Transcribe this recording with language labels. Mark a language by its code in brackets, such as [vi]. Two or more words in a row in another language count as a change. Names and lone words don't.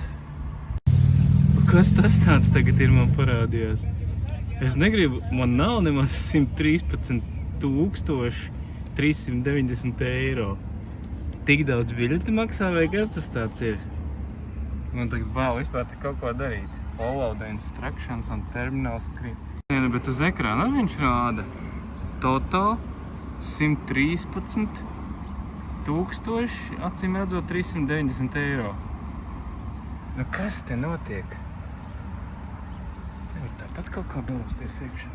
[lv] Kas tas tāds tagad ir, man parādījās? Es negribu, man nav nemaz 113,390 eiro. Tik daudz biļeti maksā, vai kas tas tāds ir? Man tagad bail vispār te kaut ko darīt. [en] Follow the instructions on terminal screen. [lv] Bet uz ekrāna viņš rāda total 113,000, acīm redzot 390 eiro. Nu kas te notiek? Nevar tāpat kaut kā dalosties iekšā.